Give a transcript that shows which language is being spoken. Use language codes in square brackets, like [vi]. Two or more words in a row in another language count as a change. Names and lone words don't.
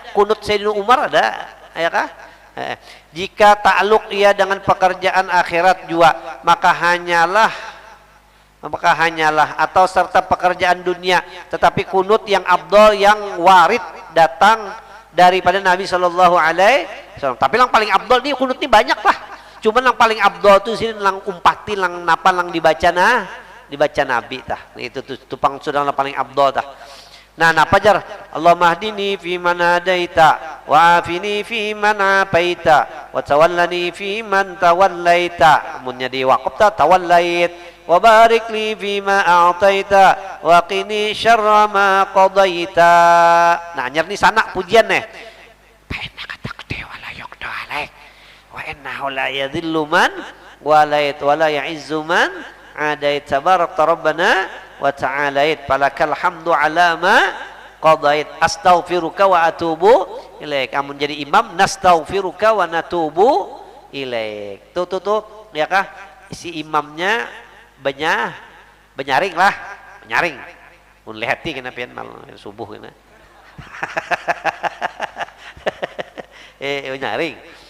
[bjn] Kunut Sayyidina Umar ada, ya kah? Jika takluk ia dengan pekerjaan akhirat juga, maka hanyalah atau serta pekerjaan dunia, tetapi kunut yang afdal yang warid datang daripada Nabi [ar] صلى الله عليه وسلم. [bjn] Tapi yang paling afdal nih kunut ini banyak lah. Cuman yang paling afdal tuh sini lang umpati lang napa lang dibaca Nabi tah. Itu tupang sudah yang paling afdal tah. Nah, napa jar? [ar] اللهم اهدني فيمن هديت وعافني فيمن عافيت وتولني فيمن توليت. [bjn] Munnya di waqaf ta tawallait. [ar] وبارك لي فيما أعطيت وقني شر ما قضيت. [bjn] Nah, nyar ni sana pujian nih. [ar] فإنك تقضي ولا يقضى عليك وإنه لا يذل من واليت ولا يعز من عاديت تباركت ربنا وتعاليت فلك الحمد على ما قضيت أستغفرك وأتوب إليك. [bjn] Amun jadi imam [ar] نستغفرك ونتوب إليك. [bjn] Tuh ya kah? Si imamnya benyaring. Unlehati kena pian mal subuh kena. Benyaring.